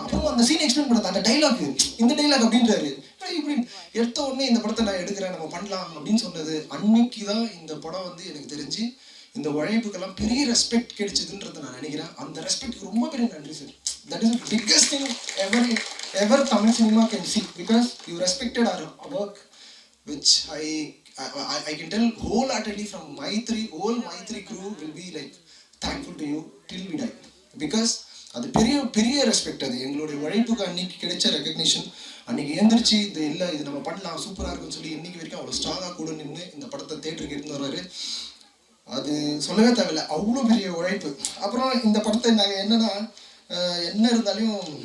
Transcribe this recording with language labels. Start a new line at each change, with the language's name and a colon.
Tamil: அப்புறம் அந்த scene explain பண்ணாங்க, அந்த டைலாக் இந்த டைலாக் அப்படின்றாரு. இப்படி எடுத்த உடனே இந்த படத்தை நான் எடுக்கிறேன், நம்ம பண்ணலாம் அப்படின்னு சொன்னது அன்னைக்கு தான் இந்த படம் வந்து எனக்கு தெரிஞ்சு இந்த உழைப்புக்கெல்லாம் பெரிய ரெஸ்பெக்ட் கிடைச்சதுன்றதை நான் நினைக்கிறேன். அந்த ரெஸ்பெக்ட்க்கு ரொம்ப பெரிய நன்றி sir.
English: that is biggest thing ever Tamil cinema can see, because you respected our work, which I can tell wholeheartedly from whole Maitri crew will be like thankful to you till we die, because
Tamil: அது பெரிய பெரிய respect. அது எங்களுடைய உழைப்புக்கு அன்னைக்கு கிடைச்ச recognition. அன்றைக்கி எழுந்திரிச்சு இது நம்ம பண்ணலாம் சூப்பராக இருக்குன்னு சொல்லி இன்றைக்கி வரைக்கும் அவ்வளோ ஸ்ட்ராங்காக கூட நின்று இந்த படத்தை தேட்டருக்கு எடுத்து வர்றாரு. அது சொல்லவே தேவையில்லை, அவ்வளோ பெரிய உழைப்பு. அப்புறம் இந்த படத்தை நாங்கள் என்னென்னா என்ன இருந்தாலும்